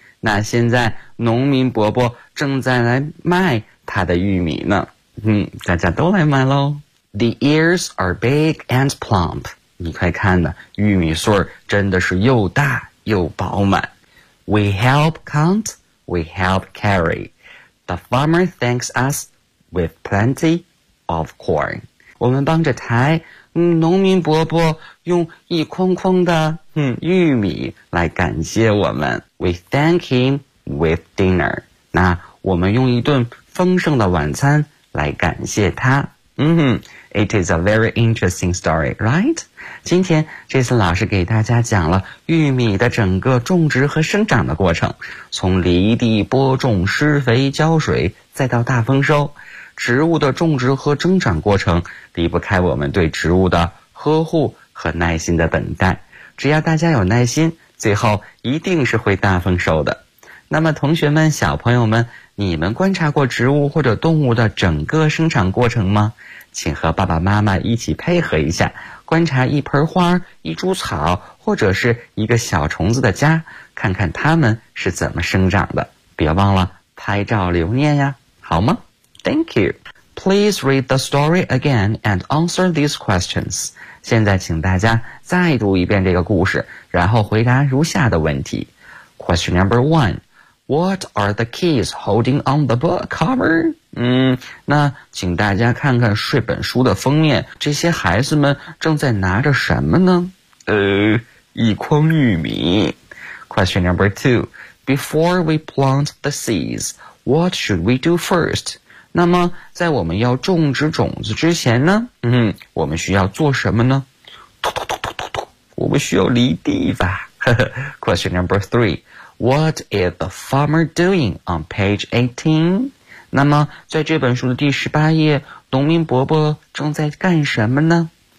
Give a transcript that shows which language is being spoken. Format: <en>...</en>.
<zh>那现在农民伯伯正在来卖他的玉米呢。大家都来买喽。</zh> <en>The ears are big and plump.</en> <zh>你快看呢，玉米穗儿真的是又大又饱满。</zh> <en>We help count. We help carry. The farmer thanks us with plenty of corn.</en> <zh>我们帮着抬，农民伯伯用一筐筐的玉米来感谢我们。</zh> <en>We thank him with dinner.</en> <zh>那我们用一顿丰盛的晚餐来感谢他。</zh> <en>It is a very interesting story, right?</en> <zh>今天这次老师给大家讲了玉米的整个种植和生长的过程，从犁地播种、施肥、浇水，再到大丰收。植物的种植和生长过程离不开我们对植物的呵护和耐心的等待，只要大家有耐心，最后一定是会大丰收的。那么同学们、小朋友们，你们观察过植物或者动物的整个生长过程吗？请和爸爸妈妈一起配合一下，观察一盆花、一株草或者是一个小虫子的家，看看它们是怎么生长的，别忘了拍照留念呀，好吗？</zh> <en>Thank you. Please read the story again and answer these questions.</en> <zh>现在请大家再读一遍这个故事，然后回答如下的问题。</zh> <en>Question number one. What are the keys holding on the book cover?</en> <zh>那请大家看看这本书的封面，这些孩子们正在拿着什么呢？一筐玉米。</zh> <en>Question number two. Before we plant the seeds, what should we do first?</en> <zh>那么在我们要种植种子之前呢，我们需要做什么呢？突突突突突突，我们需要犁地吧。</zh> <en>Question number three. What is the farmer doing on page 18?</en> <zh>那么在这本书的第十八页，农民伯伯正在干什么呢？</zh>